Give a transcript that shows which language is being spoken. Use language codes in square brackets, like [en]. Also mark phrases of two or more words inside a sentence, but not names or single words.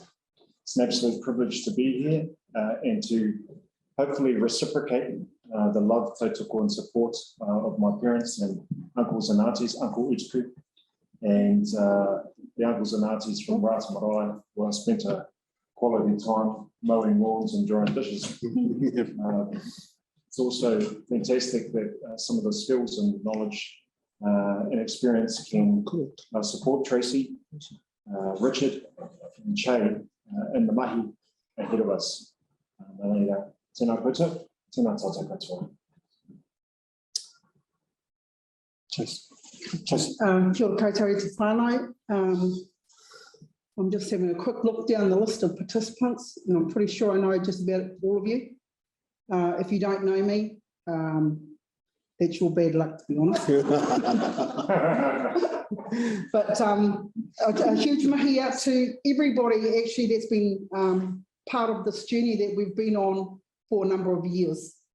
[en] It's an absolute privilege to be here and to hopefully reciprocate the love, tautoko and support of my parents and uncles and aunties, Uncle Utuku, and the uncles and aunties from Rata Marae, where I spent a quality time mowing lawns and drying dishes. It's also fantastic that some of the skills and knowledge and experience can support Tracy Richard and Che in the mahi ahead of us. [mi] Tēnā koutou, tēnā tātou katoa. Kia ora koutou te whānau. [en] I'm just having a quick look down the list of participants, and I'm pretty sure I know just about all of you. If you don't know me, that's your bad luck, to be honest. But a huge mahi out to everybody actually that's been part of this journey that we've been on for a number of years.